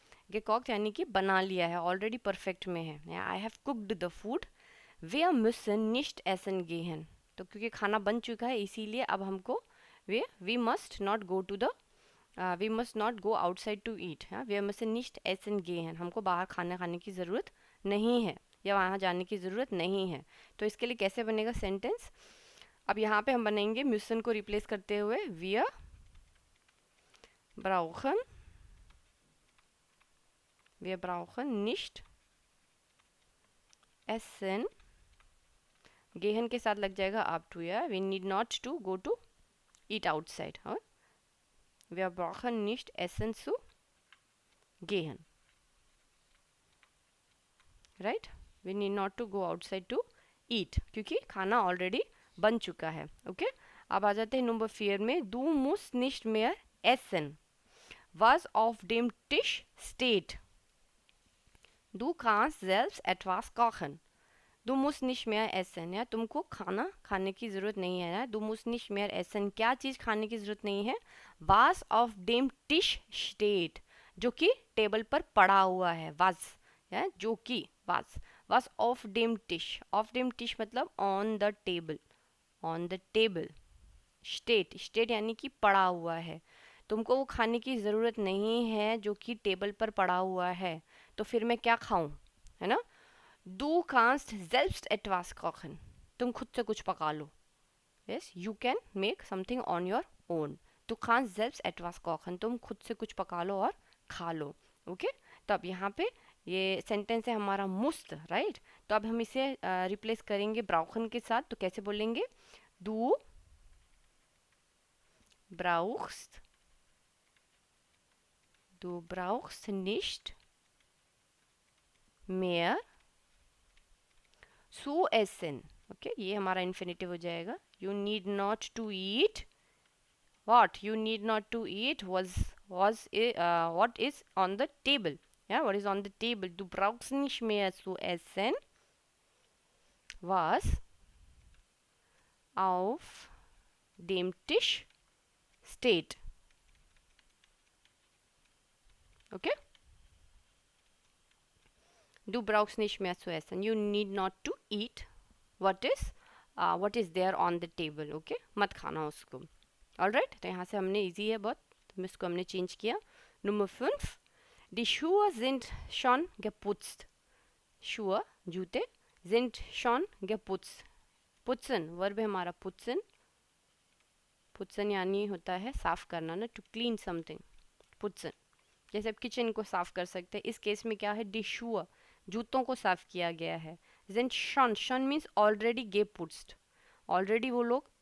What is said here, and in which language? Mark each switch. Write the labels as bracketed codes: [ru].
[hi] gekocht यानी कि बना लिया है, ऑलरेडी परफेक्ट में है, [en] I have cooked the food, [de] वे müssen nicht essen gehen, [hi] तो क्योंकि खाना बन चुका है इसीलिए अब हमको [en] we must not go to the we must not go outside to eat, [de] वी müssen nicht essen gehen, [hi] हमको बाहर खाना खाने की ज़रूरत नहीं है या वहाँ जाने की ज़रूरत नहीं है। तो इसके लिए कैसे बनेगा सेंटेंस, अब यहाँ पे हम बनाएंगे müssen को रिप्लेस करते हुए [de] wir brauchen, wir brauchen nicht essen, [hi] gehen के साथ लग जाएगा up to, या [en] we need not to go to eat outside, [hi] हाँ, [de] wir brauchen nicht essen zu gehen, [en] right, we need not to go outside to eat, [hi] क्योंकि खाना already बन चुका है, ओके। अब आ जाते हैं नंबर 4 में, [de] du musst nicht mehr essen, was auf dem Tisch steht, du kannst selbst etwas kochen, du musst nicht mehr essen, [hi] या तुमको खाना खाने की ज़रूरत नहीं है ना, du musst nicht mehr essen, क्या चीज़ खाने की ज़रूरत नहीं है, [de] was auf dem Tisch steht, [hi] जो कि टेबल पर पड़ा हुआ है, was, है जो कि, [de] was auf dem Tisch [hi] मतलब [en] on the table, on the table, [hi] state यानी कि पड़ा हुआ है, तुमको वो खाने की ज़रूरत नहीं है जो कि टेबल पर पड़ा हुआ है, तो फिर मैं क्या खाऊं, है ना, [de] du kannst selbst etwas kochen, [hi] तुम खुद से कुछ पका लो, [en] yes you can make something on your own, [hi] du kannst selbst etwas kochen, तुम खुद से कुछ पका लो और खा लो, ओके। तो अब यहाँ पे ये सेंटेंस है हमारा मुस्त, राइट, तो अब हम इसे रिप्लेस करेंगे ब्राउखन के साथ, तो कैसे बोलेंगे, [de] du brauchst, du brauchst nicht mehr zu essen, ओके, ये हमारा इन्फिनिटिव हो जाएगा, [en] you need not to eat, what you need not to eat what is on the table, [de] yeah, what is on the table, du brauchst nicht mehr zu essen, was auf dem Tisch steht, [hi] okay, [de] du brauchst nicht mehr zu essen, [en] you need not to eat what is there on the table, okay, [hi] मत खाना उसको, alright, तो यहाँ से हमने easy है बहुत, तो इसको हमने चेंज किया। Number 5, [de] die Schuhe sind schon geputzt, [hi] Schuhe जूते, sind schon geputzt, putzen verb है हमारा putzen, putzen यानी होता है साफ करना ना, [en] to clean something, [hi] putzen, जैसे आप किचन को साफ कर सकते हैं, इस केस में क्या है, die Schuhe जूतों को साफ किया गया है, sind schon means already geputzt, already वो लोग